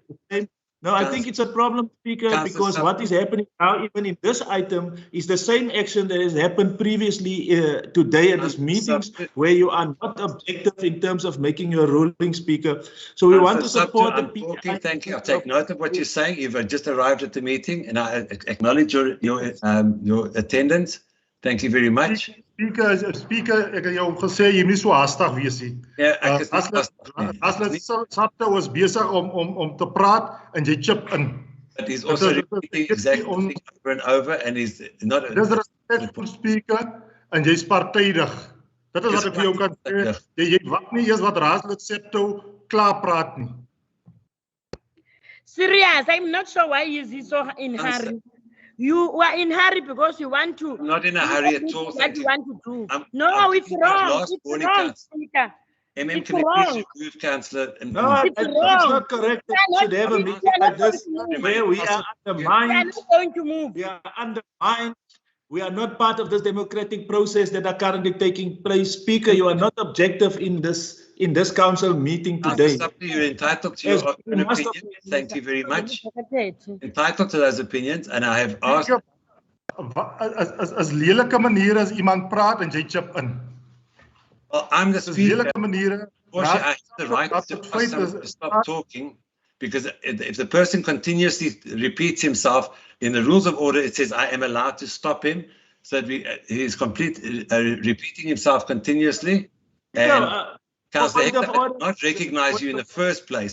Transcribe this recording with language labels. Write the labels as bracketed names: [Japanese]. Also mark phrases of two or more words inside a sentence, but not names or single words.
[English] No, I think it's a problem, Speaker, because what is happening now, even in this item, is the same action that has happened previously today at this meetings, where you are not objective in terms of making your ruling, Speaker. So we want to support the people. Thank you. I take note of what you're saying. You've just arrived at the meeting, and I acknowledge your attendance. Thank you very much. Speaker, [Afrikaans] ek het jou gesê jy moet nie so haastig wees nie. Sabtu was besig om te praat en jy [English] chip in. But he's also repeating exactly over and over, and he's not. [Afrikaans] Dis respectful, Speaker, en jy's partydig. Dit is wat ek vir jou kan sê. Jy wag nie eers wat raadslid Sabtu klaar praat nie. [English] Serious, I'm not sure why is he so in hurry. You were in hurry because you want to. I'm not in a hurry at all. What you want to do? No, it's wrong. It's wrong, Speaker. Can you please remove Councillor? No, it's not correct. We should have a meeting like this where we are undermined. We are not going to move. We are undermined. We are not part of this democratic process that are currently taking place. Speaker, you are not objective in this council meeting today. You're entitled to your own opinion. Thank you very much. Entitled to those opinions, and I have asked. [Afrikaans] As lelike maniere as iemand praat en jy [English] chip in. Well, I'm the speaker. [Afrikaans] Lelike maniere. [English] I have the right to stop talking, because if the person continuously repeats himself in the rules of order, it says I am allowed to stop him, so that he is repeating himself continuously. And Councillor Hector, I did not recognize you in the first place.